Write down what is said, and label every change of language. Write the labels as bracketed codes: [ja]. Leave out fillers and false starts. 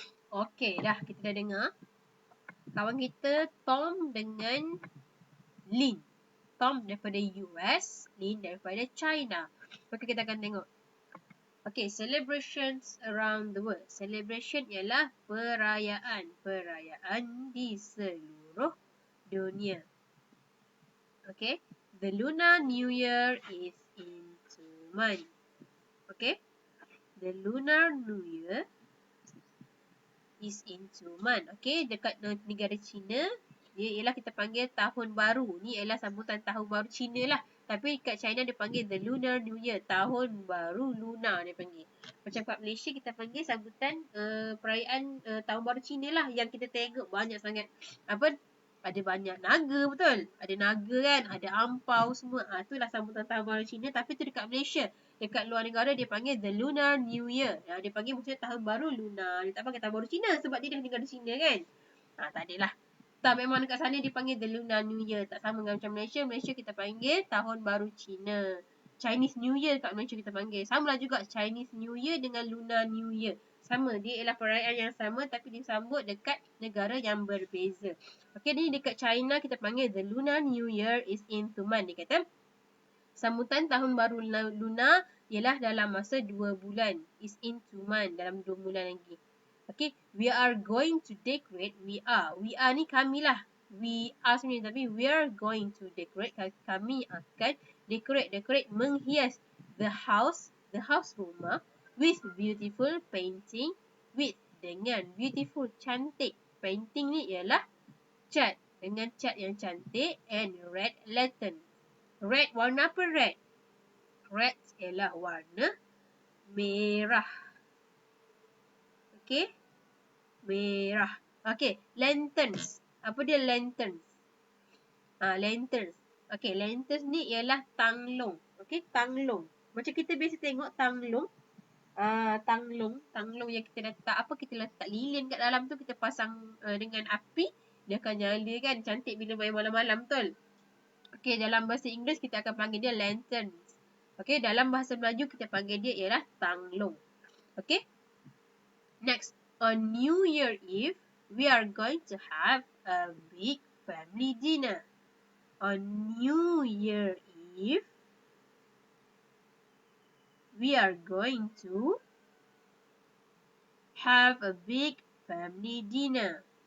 [ms] Okey, dah kita dah dengar. Kawan kita Tom dengan Lin. Tom daripada US, Lin daripada China. Okey, kita akan tengok. [en] Okey, celebrations around the world. [ms] Celebration ialah perayaan. Perayaan di seluruh dunia. Okay. [en] The Lunar New Year is in 2 months. Okay. The Lunar New Year is in 2 months. Okay. [ms] Dekat negara China, dia ialah kita panggil tahun baru. Ni ialah sambutan tahun baru China lah. Tapi kat China dia panggil the Lunar New Year. Tahun baru lunar dia panggil. Macam kat Malaysia kita panggil sambutan perayaan tahun baru China lah. Yang kita tengok banyak sangat. Apa? Ada banyak naga, betul? Ada naga kan? Ada ampau semua. Itulah sambutan tahun baru Cina. Tapi tu dekat Malaysia. Dekat luar negara dia panggil the Lunar New Year. Dia panggil maksudnya tahun baru lunar. Dia tak panggil tahun baru Cina sebab dia dah negara Cina kan? Tak adalah. Tak, memang dekat sana dia panggil the Lunar New Year. Tak sama dengan macam Malaysia. Malaysia kita panggil tahun baru Cina. Chinese New Year kat Malaysia kita panggil. Sama lah juga Chinese New Year dengan Lunar New Year. Sama, dia ialah perayaan yang sama tapi disambut dekat negara yang berbeza. [en] Okey, ni dekat China kita panggil the Lunar New Year is in 2 months. [ms] Dia kata sambutan tahun baru lunar ialah dalam masa 2 bulan. Is in 2 months, dalam 2 bulan lagi. [en] Okey, we are going to decorate. We are ni kami lah. We are sebenarnya tapi we are going to decorate. Kami akan decorate menghias the house rumah with beautiful painting, with dengan beautiful cantik. [ms] Painting ni ialah cat, dengan cat yang cantik, and red lantern. Red, warna apa red? Red ialah warna merah. Okey, merah. Okey, lanterns. Apa dia lanterns? Lanterns. Okey, lanterns ni ialah tanglong. Okey, tanglong. Macam kita biasa tengok tanglong. Tanglong yang kita letak lilin kat dalam tu, kita pasang dengan api, dia akan nyala kan, cantik bila main malam-malam, betul? Okey, dalam bahasa Inggeris kita akan panggil dia lanterns. Okey, dalam bahasa Melayu kita panggil dia ialah tanglong. Okey. [en] Next, on New Year Eve, we are going to have a big family dinner. On New Year Eve, we are going to have a big family dinner.